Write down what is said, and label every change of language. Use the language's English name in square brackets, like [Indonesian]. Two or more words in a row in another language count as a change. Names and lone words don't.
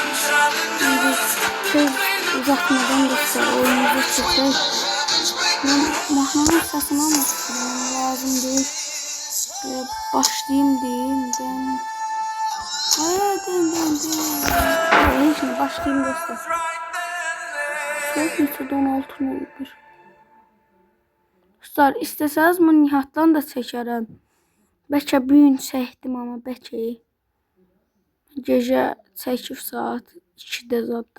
[Turkish] Şimdi tez uzatmadan dostlar oyunumuza çıkacağız. Ben mahnanın sesini almak istedim. Lazım değil. Başlayayım diyeyim. Şimdi başlayayım dostlar. Söz 16 olmuş. [Azerbaijani] Dostlar istesəniz bunu Nihatdan da çəkərəm. Bəlkə bir gün çəkdim amma bəlkə gecə çəkib saat 2-də zadda.